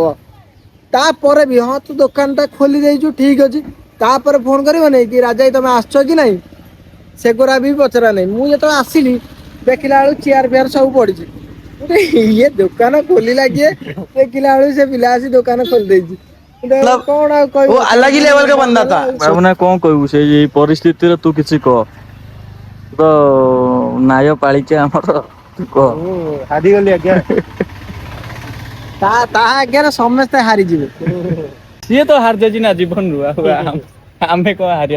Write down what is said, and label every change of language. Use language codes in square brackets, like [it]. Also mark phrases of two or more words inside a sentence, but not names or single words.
[or] ତାପରେ ବି ହଁ ତୁ ଦୋକାନ ଟା ଖୋଲି ଦେଇଛୁ ଠିକ ଅଛି, ତାପରେ ଫୋନ କରିବ ନାଇଁ କି ରାଜା ଭାଇ ତମେ ଆସୁଛ କି ନାଇଁ, ସେଗୁରା ବି ପଚରା ନାହିଁ। ମୁଁ ଯେତେବେଳେ ଆସିଲି ଦେଖିଲା ବେଳକୁ ଚେୟାର ଫେୟାର ସବୁ ପଡିଛି। ଇଏ ଦୋକାନ ଖୋଲିଲା କିଏ, ଦେଖିଲା ବେଳକୁ ସେ ପିଲା ଆସି ଦୋକାନ ଖୋଲି ଦେଇଛି। [hi] मतलब [or] କଣ ଆଉ [hi] वो [or] କହିବ, [hi] अलग ही लेवल का बंदा था। [or] ବାବୁନା କ'ଣ କହିବୁ ସେଇ ପରିସ୍ଥିତିରେ? ତୁ କିଛି କହ, ତୁ ତ ନ୍ୟାୟ ପାଳିଛେ ଆମର, ତୁ କହ। ହାରିଗଲି ଆଜ୍ଞା। ତା ଆଜ୍ଞାରେ ସମସ୍ତେ ହାରିଯିବେ। ସିଏ ତ ହାରିଯାଇଛି ନା ଜୀବନରୁ, ଆଉ ଆମେ କ'ଣ ହାରିବା?